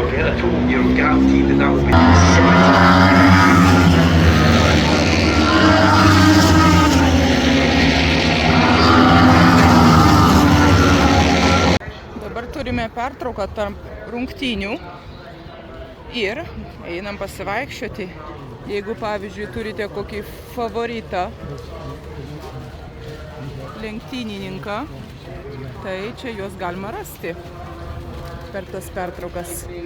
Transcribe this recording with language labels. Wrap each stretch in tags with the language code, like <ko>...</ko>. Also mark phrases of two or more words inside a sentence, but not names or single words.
<en>If you had a toe, you're guaranteed that will be</en> <lt>Turime pertrauką tarp rungtynių ir einam pasivaikščioti. Jeigu, pavyzdžiui, turite kokį favoritą lenktynininką, tai čia juos galima rasti per tas pertraukas.</lt>